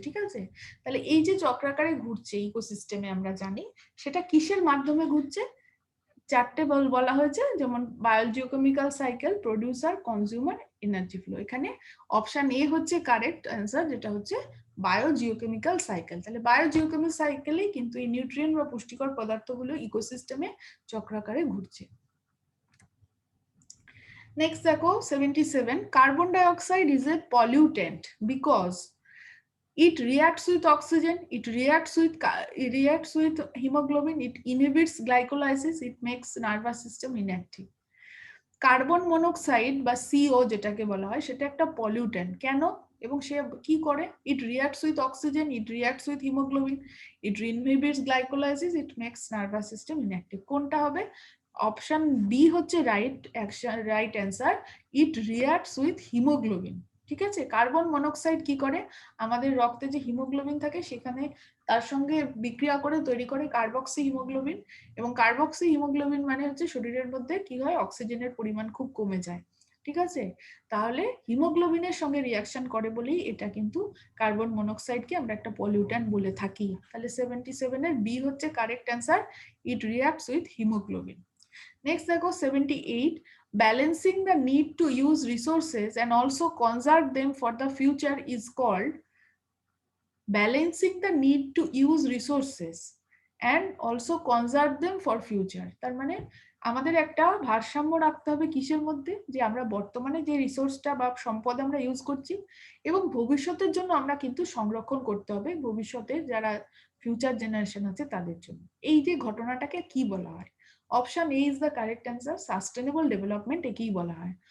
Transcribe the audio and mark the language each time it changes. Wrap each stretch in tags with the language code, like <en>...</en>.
<bn>ঠিক আছে, তাহলে এই যে চক্রাকারে ঘুরছে ইকোসিস্টেমে আমরা জানি সেটা কিসের মাধ্যমে ঘুরছে, চারটে বলা হয়েছে, যেমন বায়োজিওকেমিক্যাল cycle, producer, consumer, energy flow. এখানে অপশন এ হচ্ছে কারেক্ট অ্যান্সার, যেটা হচ্ছে বায়োজিওকেমিক্যাল সাইকেল। তাহলে বায়োজিওকেমিক্যাল সাইকেলে কিন্তু এই নিউট্রিয়েন্ট বা পুষ্টিকর পদার্থগুলো ইকোসিস্টেমে চক্রাকারে ঘুরছে।</bn> <en>next</en> <bn>দেখো</bn> <en>77, carbon dioxide is a pollutant because it reacts with oxygen, it reacts with hemoglobin, it inhibits glycolysis, it makes nervous system inactive।</en> <bn>Carbon monoxide বা সিও যেটাকে বলা হয় সেটা একটা পলিউটেন্ট, কেন এবং সে কি করে,</bn> <en>It reacts with oxygen, it reacts with haemoglobin, it inhibits glycolysis, it makes nervous system inactive.</en> <bn>কোনটা হবে, অপশন বি হচ্ছে right answer,</bn> <en>It reacts with haemoglobin.</en> <bn>ঠিক আছে, কার্বন মনোক্সাইড কি করে, আমাদের রক্তে যে হিমোগ্লোবিন থাকে সেখানে তার সঙ্গে বিক্রিয়া করে তৈরি করে কার্বক্সি হিমোগ্লোবিন, এবং কার্বক্সি হিমোগ্লোবিন মানে হচ্ছে শরীরের মধ্যে কি হয়, অক্সিজেনের পরিমাণ খুব কমে যায়। ঠিক আছে, তাহলে হিমোগ্লোবিনের সঙ্গে রিয়াকশন করে বলেই এটা কিন্তু কার্বন মনোক্সাইডকে আমরা একটা পলিউট্যান্ট বলে থাকি। তাহলে 77 এর বি হচ্ছে correct answer,</bn> <en>It reacts with haemoglobin. Next</en> <bn>দেখো</bn> <en>78, balancing the need to use resources and also conserve them for the future is called balancing the need to use resources and also conserve them for future।</en> <bn>তার মানে আমাদের একটা ভারসাম্য রাখতে হবে কিসের মধ্যে, যে আমরা বর্তমানে যে রিসোর্সটা বা সম্পদ আমরা ইউজ করছি এবং ভবিষ্যতের জন্য আমরা কিন্তু সংরক্ষণ করতে হবে, ভবিষ্যতে যারা ফিউচার জেনারেশন আছে তাদের জন্য। এই যে ঘটনাটাকে কি বলা হয়,</bn> <en>option A is the correct answer,</en> <bn>sustainable development একেই বলা হয়।</bn>